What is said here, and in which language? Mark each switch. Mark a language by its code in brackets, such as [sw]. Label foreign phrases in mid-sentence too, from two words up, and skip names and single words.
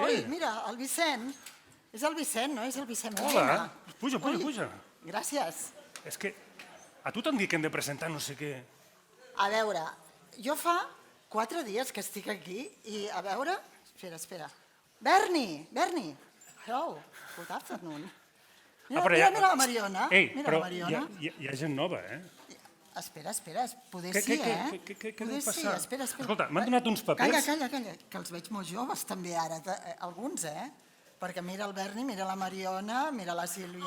[ca] Ui, mira, el Vicent. És el Vicent, no? És el Vicent Hola, Medina. puja. Gràcies. És que a tu t'han dit que hem de presentar no sé què. A veure, jo fa 4 dies que estic aquí i a veure... Espera. Berni! [en] Hello, good afternoon. [ca] Mira la Mariona. Ei, Mira però la Mariona. hi ha gent nova, eh? Espera, poder sí, eh? Què deu Poder sí, passar? espera. Escolta, m'han donat uns papers. Calla, que els veig molt joves també ara, alguns, eh? Perquè mira el Berni, mira la Mariona, mira la Sílvia...